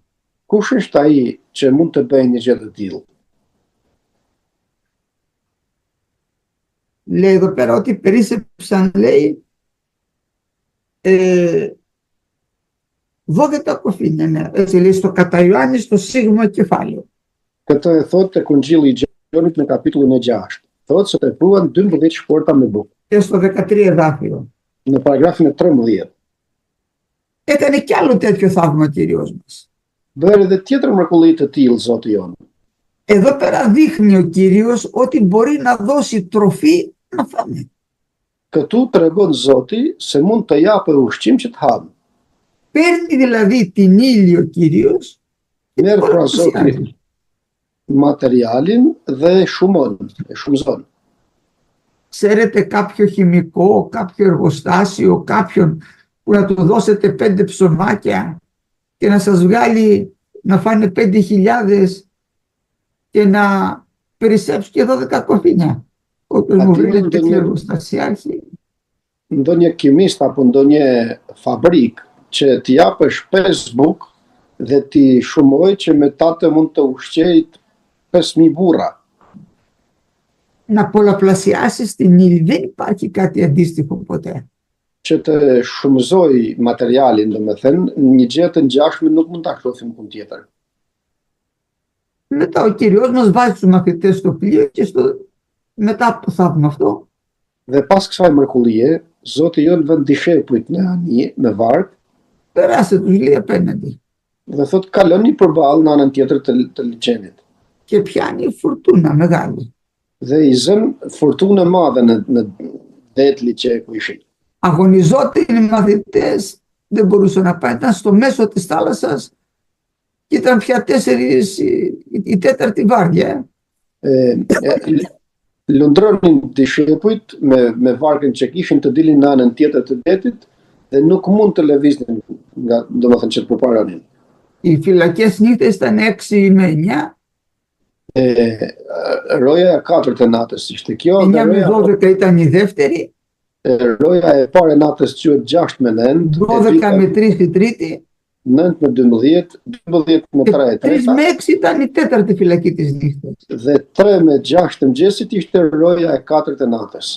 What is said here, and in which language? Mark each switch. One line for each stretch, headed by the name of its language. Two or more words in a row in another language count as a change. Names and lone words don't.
Albanian: Kush është ai që mund të bëjë një gjë të tillë?
Greek: Λέει εδώ πέρα ότι περίσσεψαν, λέει, 12 κοφίνια, ναι. Έτσι λέει στο κατά Ιωάννη, στο σίγμα κεφάλαιο.
Albanian: Këtë e thot tek Ungjilli i Gjonit në kapitullin e 6. Thotë se tepruan 12 shporta me bukë.
Greek: Και στο 13 εδάφιο.
Albanian: Në paragrafin e 13.
Greek: Έκανε κι άλλο τέτοιο θαύμα ο Κύριος μας.
Albanian: Bëri edhe tjetër mrekulli të tillë Zoti jon.
Greek: Εδώ πέρα δείχνει ο Κύριος ότι μπορεί να δώσει τροφή να φάμε.
Albanian: Këtu tregon Zoti se mund të japë ushqim që të hamë.
Greek: Παίρνει δηλαδή την ύλη ο Κύριος και
Albanian: Merë
Greek: την
Albanian: pra Zoti
Greek: παρουσιάζει.
Albanian: materialin dhe shumon, e shumëzon.
Greek: Ξέρετε κάποιο χημικό, κάποιο εργοστάσιο, κάποιον που να του δώσετε 5 ψωμάκια και να σας βγάλει να φάνε 5.000 και να περισσέψουν και 12 κοφίνια? Όποιος μου βρει τέτοιο εργοστασιάρχη.
Albanian: Ndonjë kimist apo ndonjë fabrik që t'i japësh 5 bukë dhe t'i shumoj që me tate mund të ushqej 5.000 burra.
Greek: Να πολλαπλασιάσεις την ύλη. Δεν υπάρχει κάτι αντίστοιχο ποτέ.
Albanian: Që të shumëzoj materialin, domethënë, një gjë të ngjashme nuk mund ta shohim ku tjetër.
Greek: Μετά ο Κύριος μας βάζει τους μαθητές στο πλοίο και μετά από το θαύμα αυτό
Albanian: Dhe pas kësaj mrekullie, Zoti jon vend dishepujt në ani, në varg,
Greek: περάστε τους, λέει, απέναντι
Albanian: dhe thot kaloni përballë në anën tjetër të liçenit.
Greek: και πιάνει φουρτούνα μεγάλη.
Albanian: Dhe i zën fortunë madhe në det liçe ku ishin.
Greek: Αγωνιζόταν οι μαθητές, δεν μπορούσαν να πάνε, ήταν στο μέσο της θάλασσας και ήταν πια 4 η τέταρτη βάρδια.
Albanian: Lundronin dishepujt me vargën që kishin të dilin në anën tjetër të detit dhe nuk mund të lëviznin nga domethënë që të përparanin.
Greek: Οι φυλακές νύχτες ήταν 6 με 9,
Albanian: Roja e 4 e natës ishte kjo, 9 dhe
Greek: με 12 ήταν η δεύτερη,
Albanian: roja e parë e natës quhet 6 me 9,
Greek: 12 με 3 η τρίτη
Albanian: 9 me 12, 12 me 3 e
Greek: και 3
Albanian: treta,
Greek: με 6 ήταν η τέταρτη φυλακή της νύχτας.
Albanian: dhe 3 me 6 të mëngjesit ishte roja e 4 e natës.